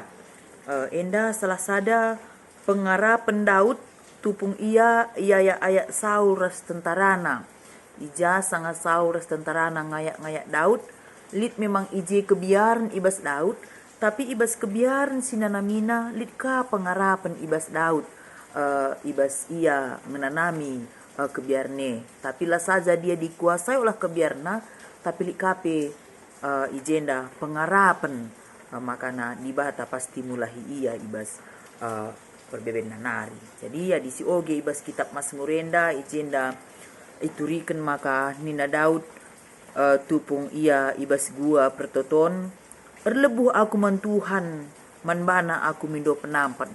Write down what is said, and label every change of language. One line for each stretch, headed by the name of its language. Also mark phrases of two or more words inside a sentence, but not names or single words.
Batak Karo: Enda salah sada pengarapan Daud tupung ia ayat Saul ras tentarana. Ija sangat Saul ras tentarana ngayak Daud. Lid memang ije kebiaran ibas Daud, tapi ibas kebiaran sinanamina litka pengarapan ibas Daud, ibas ia menanami kebiarne, tapi lah
Indonesian: saja dia dikuasai oleh
Batak Karo: kebiarna, tapi likape ijenda pengarapan, makana dibata pasti mulahi ia ibas perbeben nanari. Jadi ya disi oge ibas kitab Mazmurenda ijenda ituriken maka nina Daud tupung ia ibas gua pertoton erlebuh aku man Tuhan, man bana aku mindo penampat.